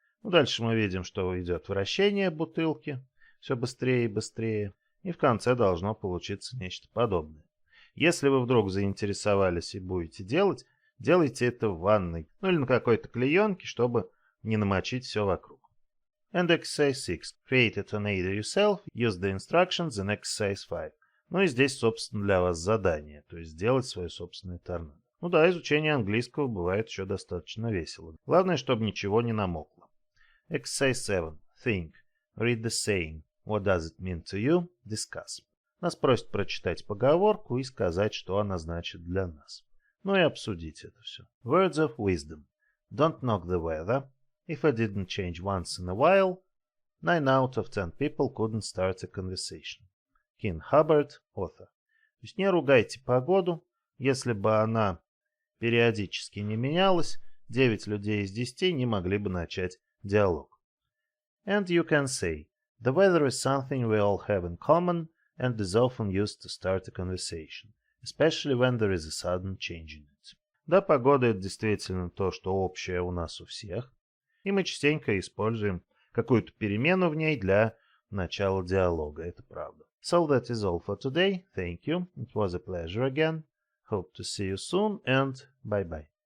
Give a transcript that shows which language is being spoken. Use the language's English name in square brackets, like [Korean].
[Russian] Дальше мы видим, что идет вращение бутылки, все быстрее и быстрее, и в конце должно получиться нечто подобное. Если вы вдруг заинтересовались и будете делать, делайте это в ванной, или на какой-то клеенке, чтобы не намочить все вокруг. [English] And exercise 6. Create a tornado yourself, use the instructions in exercise 5. [Russian] И здесь, собственно, для вас задание, то есть сделать свое собственное торнадо. Да, изучение английского бывает еще достаточно весело. Главное, чтобы ничего не намокло. [English] Exercise 7. Think. Read the saying. What does it mean to you? Discuss. [Russian] Нас просят прочитать поговорку и сказать, что она значит для нас. И обсудить это все. [English] Words of wisdom. Don't knock the weather. If I didn't change once in a while, 9 out of 10 people couldn't start a conversation. King Hubbard, author. [Russian] То есть не ругайте погоду. Если бы она периодически не менялась, 9 людей из 10 не могли бы начать диалог. [English] And you can say, the weather is something we all have in common and is often used to start a conversation, especially when there is a sudden change in it. [Russian] Да, погода — это действительно то, что общее у нас у всех, и мы частенько используем какую-то перемену в ней для начала диалога, это правда. [English] So that is all for today. Thank you. It was a pleasure again. Hope to see you soon and bye-bye.